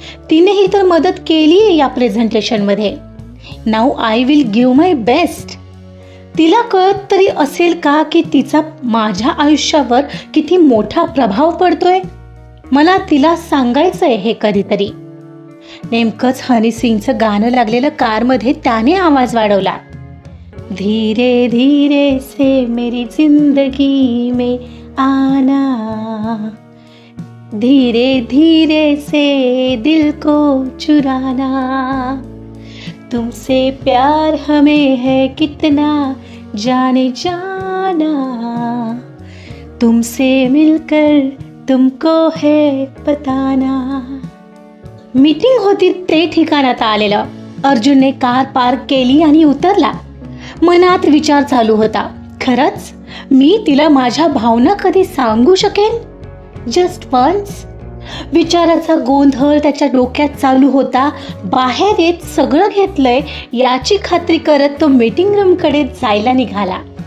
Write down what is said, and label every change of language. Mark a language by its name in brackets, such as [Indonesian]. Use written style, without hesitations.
[Marathi] तिनेही तर मदत केली आहे या प्रेझेंटेशनमध्ये. [English] Now I will give my best. [Marathi] तिला कळत तरी असेल का की तिचा माझ्या आयुष्यावर किती मोठा प्रभाव पडतोय? मला तिला सांगायचंय हे कधीतरी. नेमकंच हनी सिंगचं गाणं लागलेलं कारमध्ये त्याने आवाज वाढवला. [Hindi] धीरे धीरे से मेरी जिंदगी में आना, धीरे धीरे से दिल को चुराना, तुमसे प्यार हमें है कितना जाने जाना, तुमसे मिलकर तुमको है बताना. [Marathi] मीटिंग होती ते ठिकाणात आलेलं. अर्जुनने कार पार्क केली आणि उतरला. मनात विचार चालू होता, खरंच मी तिला माझ्या भावना कधी सांगू शकेन? [English] Just once. [Marathi] विचाराचा गोंधळ त्याच्या डोक्यात चालू होता. बाहेर येत सगळं घेतलंय याची खात्री करत तो मीटिंग रूमकडे जायला निघाला.